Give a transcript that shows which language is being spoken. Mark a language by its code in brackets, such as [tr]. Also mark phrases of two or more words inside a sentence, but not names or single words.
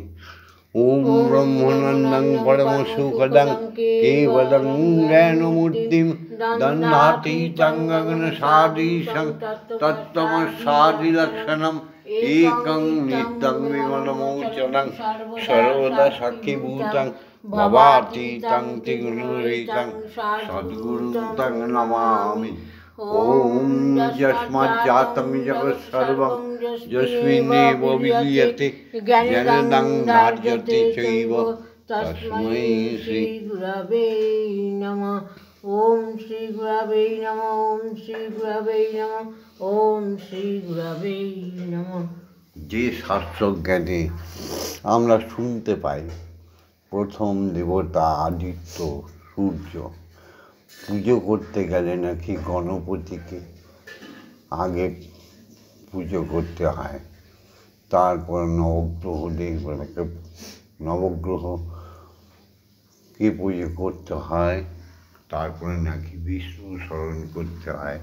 [sa] ওম ব্রহ্মানন্দং পরম সুখদং কেবলং জ্ঞানমূর্তিম দণ্ডাতি গগন সাদৃশং তত্ত্বমস্যাদিলক্ষণম একং নিত্যং বিমলমোচনং সর্বদা সাক্ষীভূতং ভবাতীতং ত্রিগুণরহিতং সদ্গুরুং তং নমামি। ওম যস্মাজ্জাतं জগৎসর্বং যস্মিন্নেব বিলীয়তে জ্ঞানদং ধার্যতে চৈব তস্मै শ্রী গুরবে নমঃ। ওম শ্রী গুরবে নমঃ। ওম শ্রী গুরবে নমঃ। ওম শ্রী গুরবে নমঃ। [bn] যে শাস্ত্র জ্ঞানে আমরা শুনতে পাই, প্রথম দেবতা আদিত্য সূর্য, পুজো করতে গেলে নাকি গণপতিকে আগে পুজো করতে হয়, তারপর নবগ্রহকে পুজো করতে হয়, তারপরে নাকি বিষ্ণু স্মরণ করতে হয়।